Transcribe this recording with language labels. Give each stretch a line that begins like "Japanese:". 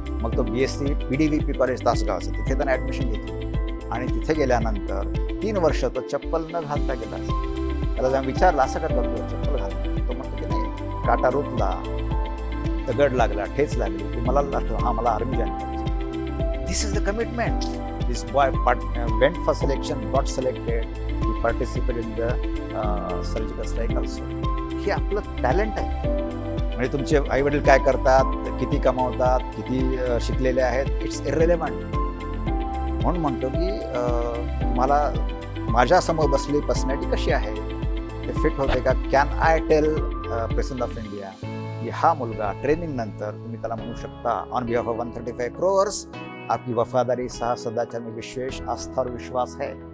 Marathi: मग तो BSc PDVP college तासगावचं, तिथे त्यानं ॲडमिशन घेतली. आणि तिथे गेल्यानंतर 3 वर्ष तो चप्पल न घालता गेला. त्याला जेव्हा विचारलं असं करता तो चप्पल घालतो, तो म्हणतो की नाही, काटा रुतला, दगड लागला, ठेच लागली, की मला आठवलं हा मला आर्मी जॉईन करायचं.
English: This is the commitment. This boy went for selection, got selected, he participate in the surgical strike also.
Marathi: हे आपलं टॅलेंट आहे. म्हणजे तुमचे आईवडील काय करतात, किती कमावतात, किती शिकलेले आहेत,
English: It's irrelevant.
Marathi: म्हणून म्हणतो की तुम्हाला माझ्यासमोर बसलेली पर्सनॅलिटी कशी आहे, ते फिट होते का.
English: can I tell president of India
Marathi: की हा मुलगा ट्रेनिंग नंतर तुम्ही त्याला म्हणू शकता
English: on behalf of 135 crores
Hindi: आपकी वफादारी सहा सदाचार में विशेष आस्था और विश्वास है.